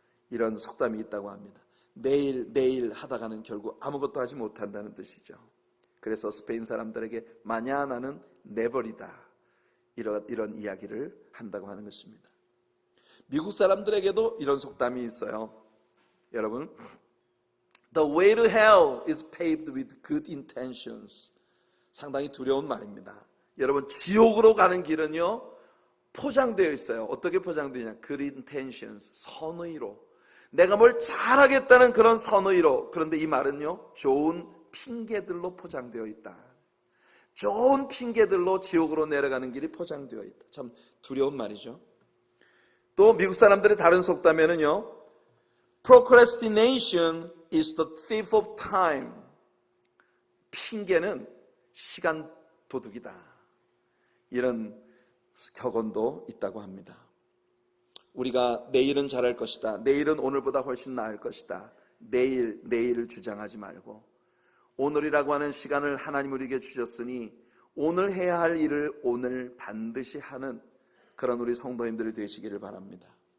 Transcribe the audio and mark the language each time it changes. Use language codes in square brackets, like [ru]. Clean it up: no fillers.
[ko] 이런 속담이 있다고 합니다. 내일 하다가는 결국 아무것도 하지 못한다는 뜻이죠. 그래서 스페인 사람들에게 마냐나는 never이다, 이런 이야기를 한다고 하는 것입니다. 미국 사람들에게도 이런 속담이 있어요. [en] 여러분, The way to hell is paved with good intentions. [ko] 상당히 두려운 말입니다. 여러분, 지옥으로 가는 길은요, 포장되어 있어요. 어떻게 포장되냐? [en] Good intentions, 선의로. [ko] 내가 뭘 잘하겠다는 그런 선의로. 그런데 이 말은요, 좋은 핑계들로 포장되어 있다. 좋은 핑계들로 지옥으로 내려가는 길이 포장되어 있다. 참 두려운 말이죠. 또 미국 사람들의 다른 속담에는요, [en] Procrastination is the thief of time. [ko] 핑계는 시간 도둑이다. 이런 격언도 있다고 합니다. 우리가 내일은 잘할 것이다, 내일은 오늘보다 훨씬 나을 것이다, 내일을 주장하지 말고 오늘이라고 하는 시간을 하나님 우리에게 주셨으니 오늘 해야 할 일을 오늘 반드시 하는 그런 우리 성도님들이 되시기를 바랍니다.